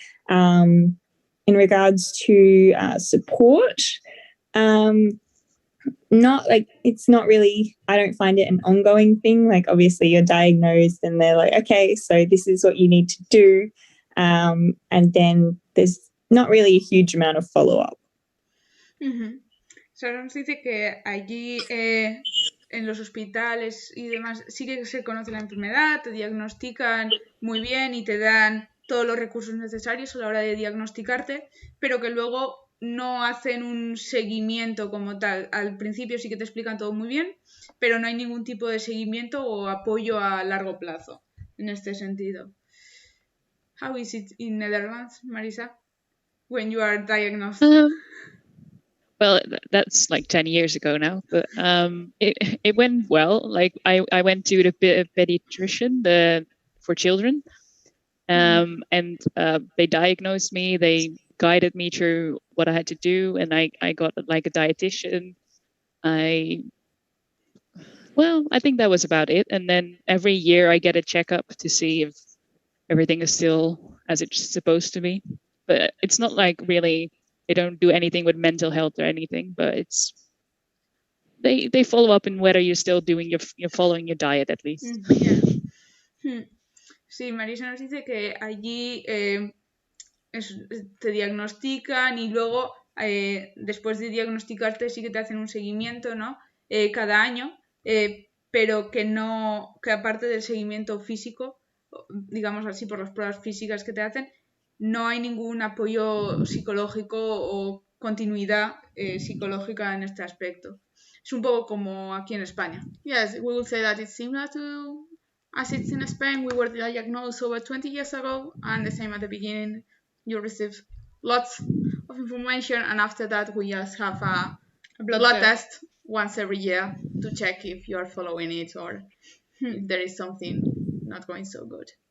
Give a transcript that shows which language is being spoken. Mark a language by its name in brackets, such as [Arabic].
[English] In regards to support, it's not really, I don't find it an ongoing thing. Like, obviously you're diagnosed and they're like, okay, so this is what you need to do. And then there's not really a huge amount of follow-up. Uh-huh. [Spanish] Sara nos dice que allí en los hospitales y demás sí que se conoce la enfermedad, te diagnostican muy bien y te dan todos los recursos necesarios a la hora de diagnosticarte, pero que luego no hacen un seguimiento como tal. Al principio sí que te explican todo muy bien, pero no hay ningún tipo de seguimiento o apoyo a largo plazo en este sentido. [English] How is it in Netherlands, Marisa, when you are diagnosed? Well, that's like 10 years ago now, but it went well. Like I went to the pediatrician for children, and they diagnosed me. They guided me through what I had to do, and I got like a dietitian. I think that was about it. And then every year I get a checkup to see if everything is still as it's supposed to be. But it's not like really, they don't do anything with mental health or anything, but it's they follow up in whether you're still doing you're following your diet at least. Yeah. [Spanish] Sí, Marisa nos dice que allí te diagnostican y luego después de diagnosticarte sí que te hacen un seguimiento, ¿no? Cada año, pero que aparte del seguimiento físico, digamos así, por las pruebas físicas que te hacen, no hay ningún apoyo psicológico o continuidad psicológica en este aspecto. Es un poco como aquí en España. [English] Yes, we would say that it's similar to as it's in Spain. We were diagnosed over 20 years ago, and the same at the beginning. You receive lots of information, and after that we just have a blood test once every year to check if you are following it or if there is something not going so good.